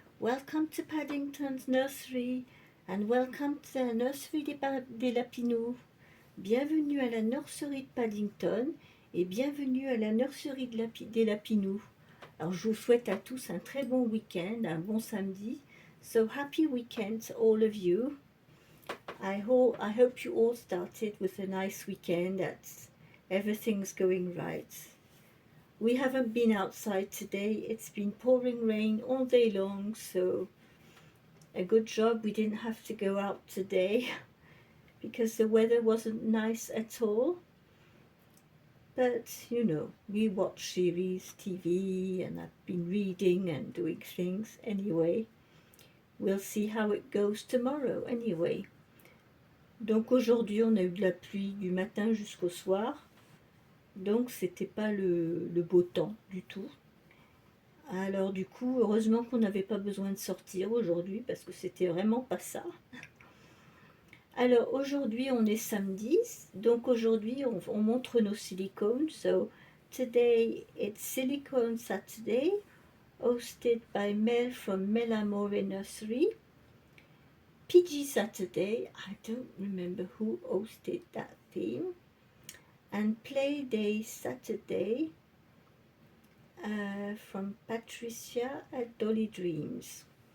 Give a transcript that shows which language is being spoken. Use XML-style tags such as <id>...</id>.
<en>Welcome to Paddington's nursery and welcome to the nursery des Lapinous.</en> <fr>Bienvenue à la nurserie de Paddington et bienvenue à la nurserie des Lapinous. Alors je vous souhaite à tous un très bon week-end, un bon samedi.</fr> <en>So happy weekend to all of you. I hope you all started with a nice weekend, that everything's going right. We haven't been outside today. It's been pouring rain all day long, so a good job we didn't have to go out today because the weather wasn't nice at all. But we watch series, TV, and I've been reading and doing things anyway. We'll see how it goes tomorrow anyway.</en> <fr>Donc aujourd'hui on a eu de la pluie du matin jusqu'au soir. Donc c'était pas le beau temps du tout. Alors du coup, heureusement qu'on n'avait pas besoin de sortir aujourd'hui parce que c'était vraiment pas ça. Alors aujourd'hui, on est samedi, donc aujourd'hui, on montre nos silicones.</fr> <en>So today it's Silicone Saturday, hosted by Mel from Melamore Nursery. PG Saturday, I don't remember who hosted that theme. And Play Day Saturday, from Patricia at Dolly Dreams.</en>